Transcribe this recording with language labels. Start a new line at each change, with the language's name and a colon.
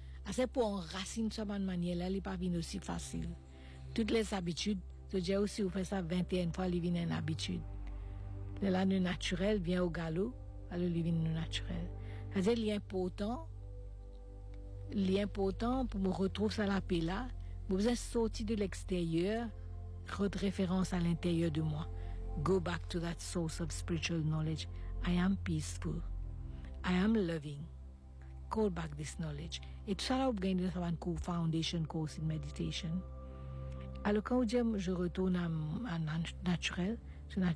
French: C'est pour enraciner sur ma manière, là, il n'est pas venu aussi facile. Toutes les habitudes, je dis aussi, vous faites ça 21 fois, il vient une habitude. Là, le naturel vient au galop, alors il vient le naturel. C'est-à-dire, l'important. L'important pour me retrouver à la paix là, vous êtes sorti de l'extérieur, votre référence à l'intérieur de moi.
English: Go back to that source of spiritual knowledge. I am peaceful. I am loving. Call back this knowledge.
French: Et tout ça là, vous gagnez dans un cours
English: foundation course in meditation.
French: Alors quand je retourne à naturel, ce naturel,